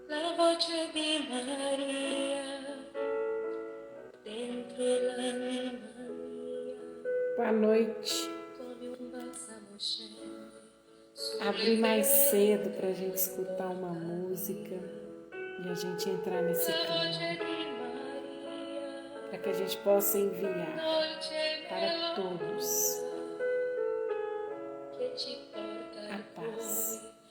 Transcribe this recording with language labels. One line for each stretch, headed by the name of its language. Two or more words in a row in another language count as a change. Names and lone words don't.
Italian: voce di Maria dentro l'anima mia.
Portuguese: Boa noite.
Italian: Come un balsamo scende
Portuguese: Abri mais cedo para a gente escutar uma música e a gente entrar nesse clima, para que a gente possa enviar para todos a paz.